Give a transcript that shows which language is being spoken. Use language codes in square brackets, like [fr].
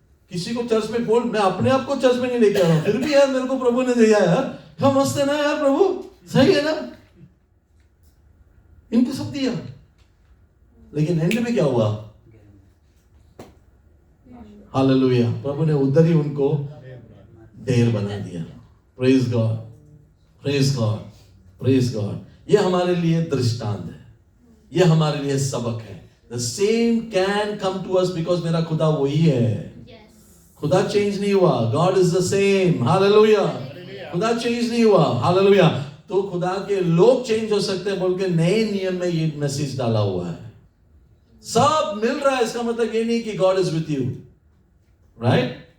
[hi] किसी को चर्च में बोल, मैं अपने आप को चर्च में नहीं लेके आ रहा हूं, फिर भी यार मेरे को प्रभु ने दिया यार, क्या मस्त है ना यार, प्रभु सही है ना, इनको सब दिया। लेकिन एंड में क्या हुआ? हालेलुया, प्रभु ने उधर ही उनको ढेर बना दिया। Praise God, praise God, praise God. ये हमारे लिए दृष्टांत है, ये हमारे लिए सबक है। [en] The same can come to us because [hi] मेरा खुदा वही है। खुदा चेंज नहीं हुआ, [en] God is the same। [hi] Hallelujah, खुदा चेंज नहीं हुआ। हालेलुया। तो खुदा के लोग चेंज हो सकते हैं बोल के नए नियम में ये मैसेज डाला हुआ है। सब मिल रहा है, इसका मतलब ये नहीं कि [en] God is with you, right?